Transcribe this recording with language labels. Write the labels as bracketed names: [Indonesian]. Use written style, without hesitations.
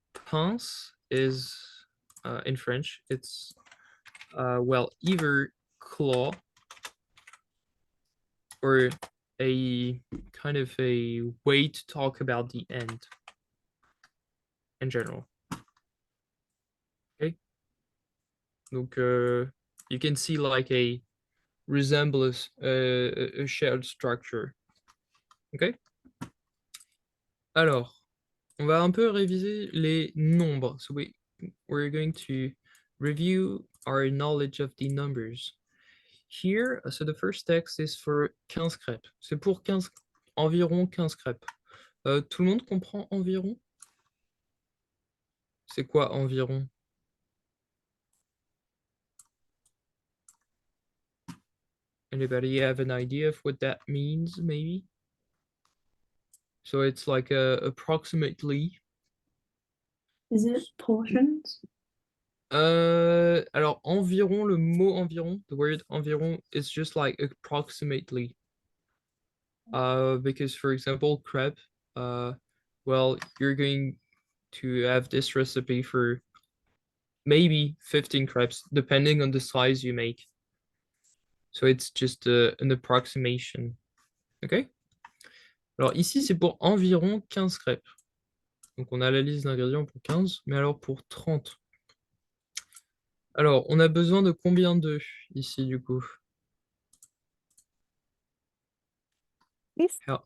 [English] Pince is in French, it's well, either claw or a kind of a way to talk about the end in general. Okay. Donc, you can see like a resemblance, a shared structure. Ok. [French] Alors, on va un peu réviser les nombres. [English] So we're going to review our knowledge of the numbers. Here, so the first text is for 15 crêpes. [French] C'est pour environ 15 crêpes. Tout le monde comprend environ? C'est quoi environ? [English] Anybody have an idea of what that means, maybe? So it's like approximately. Is it portions? [French] Alors environ, le mot environ, [English] the word environ is just like approximately. Because for example, crepe, well, you're going to have this recipe for maybe 15 crepes, depending on the size you make. So it's just an approximation. OK? [French] Alors ici, c'est pour environ 15 crêpes. Donc on a la liste d'ingrédients pour 15, mais alors pour 30. Alors, on a besoin de combien d'œufs ici, du coup? Six.